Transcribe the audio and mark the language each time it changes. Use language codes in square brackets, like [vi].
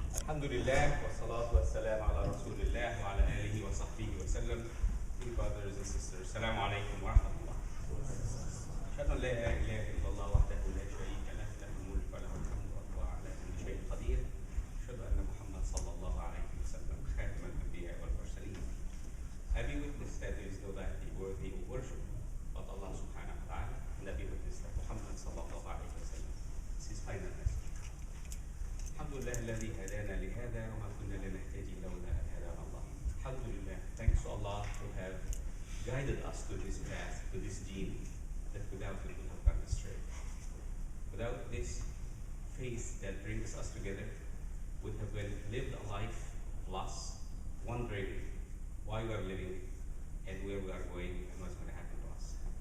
[ar] الحمد لله والصلاة والسلام على رسول الله وعلى آله وصحبه وسلم. [en] Dear brothers and sisters, [ar] السلام عليكم ورحمة الله. أشهد أن لا إله إلا الله وحده لا شريك له، له الملك وله الحمد وهو على كل شيء قدير. أشهد أن محمد صلى الله عليه وسلم خاتم الأنبياء والمرسلين. [en] I be witness that there is no deity worthy of worship but Allah subhanahu wa ta'ala, and I be witness that Muhammad sallallahu alayhi wa sallam is his final message. [ar] الحمد لله الذي هدانا لهذا وما كنا لنهتدي لولا أن هدانا الله. الحمد لله, [en] thanks to Allah who have guided us to this path, to this deen, that without it would have gone astray. Without this faith that brings us together, would have been lived a life of loss, wondering why we are living and where we are going and what's going to happen to us.